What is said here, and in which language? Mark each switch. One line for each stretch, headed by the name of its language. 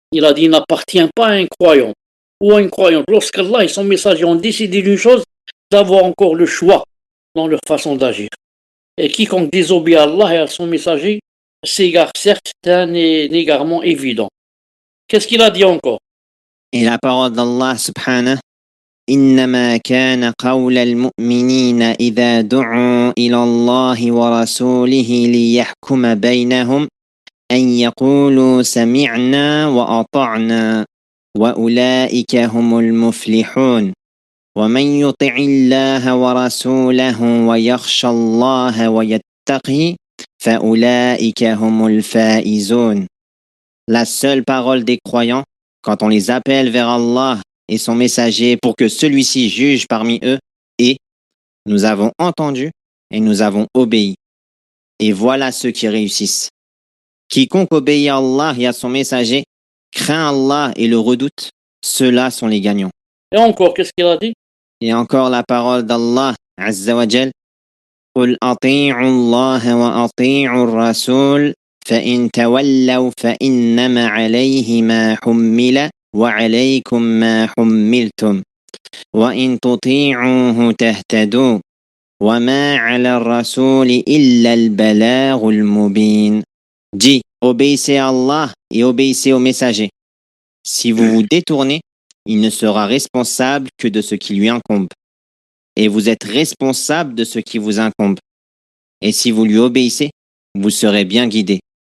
French: Il a dit, il n'appartient pas à un croyant ou à une croyante, lorsqu'Allah et son messager ont décidé d'une chose, d'avoir encore le choix dans leur façon d'agir. Et quiconque désobéit à Allah et à son messager s'égare, certes, d'un égarement évident. Qu'est-ce qu'il a dit encore? Et la parole d'Allah subhanahu,
Arabic: إنما كان قول المؤمنين إذا دعوا إلى الله ورسوله ليحكم بينهم أن يقولوا سمعنا وأطعنا وأولئك هم المفلحون ومن يطع الله ورسوله ويخشى الله ويتقه فأولئك هم الفائزون.
French: la seule parole des croyants quand on les appelle vers Allah et son messager pour que celui-ci juge parmi eux est « Nous avons entendu et nous avons obéi. Et voilà ceux qui réussissent. Quiconque obéit à Allah et à son messager, craint Allah et le redoute, ceux-là sont les gagnants. » Et encore, qu'est-ce qu'il a dit? Et encore la parole d'Allah Azza wa Jal.
Arabic: قل أطيعوا الله وأطيعوا الرسول فإن تولوا فإنما عليه ما حمل وعليكم ما حملتم وإن تطيعوه تهتدوا وما على الرسول إلا البلاغ المبين.
French: Dis, obéissez à Allah et obéissez au messager. Si vous vous détournez, il ne sera responsable que de ce qui lui incombe. Et vous êtes responsable de ce qui vous incombe. Et si vous lui obéissez, vous serez bien guidé.